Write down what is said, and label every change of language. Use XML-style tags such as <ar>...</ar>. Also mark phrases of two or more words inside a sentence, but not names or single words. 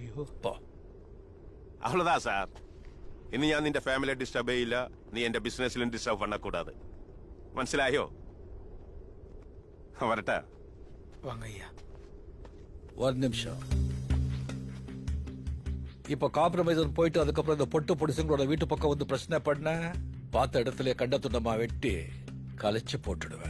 <ml>അയ്യോ പോ.</ml> <ta>அவ்வளவுதான் சார்.</ta> <ml>இனி ഞാൻ നിന്റെ ഫാമിലിയെ ഡിസ്റ്റർബ് ചെയ്യില്ല. നീ എന്റെ ബിസിനസ്സിലും ഡിസ്റ്റർബ് பண்ணக்கூடாது. മനസ്സിലായോ? வரட்டா?</ml> <ta>வாங்க ஐயா. ஒரு நிமிஷம். இப்ப காம்ப்ரமைஸ் போயிட்டு அதுக்கப்புறம் இந்த பொட்டு பொடிசுங்களோட வீட்டு பக்கம் வந்து பிரச்சனை பண்ண பார்த்த இடத்துல கண்ட துண்டமா வெட்டி கலைச்சு போட்டுடுவேன்.</ta>